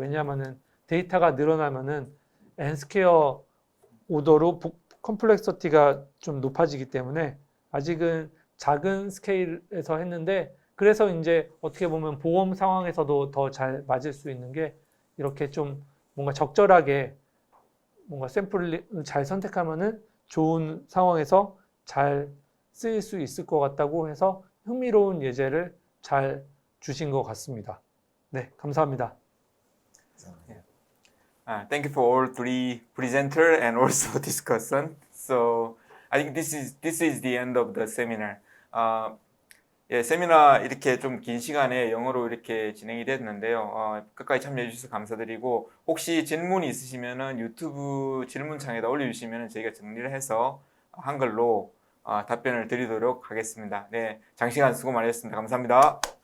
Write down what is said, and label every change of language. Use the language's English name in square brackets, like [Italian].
[Korean] 왜냐하면은 데이터가 늘어나면은 n 스퀘어 오더로 컴플렉서티가 좀 높아지기 때문에 아직은 작은 스케일에서 했는데, 그래서 이제 어떻게 보면 보험 상황에서도 더 잘 맞을 수 있는 게 이렇게 좀 뭔가 적절하게 뭔가 샘플을 잘 선택하면은 좋은 상황에서 잘 쓰일 수 있을 것 같다고 해서 흥미로운 예제를 잘 주신 것 같습니다. 네, 감사합니다. [English] Thank you for all three presenter and also discussion. So I think this is the end of the seminar. [Korean] 예, 세미나 이렇게 좀 긴 시간에 영어로 이렇게 진행이 됐는데요. 끝까지 참여해 주셔서 감사드리고, 혹시 질문이 있으시면은 유튜브 질문창에다 올려주시면 저희가 정리를 해서 한글로 답변을 드리도록 하겠습니다. 네, 장시간 수고 많으셨습니다. 감사합니다.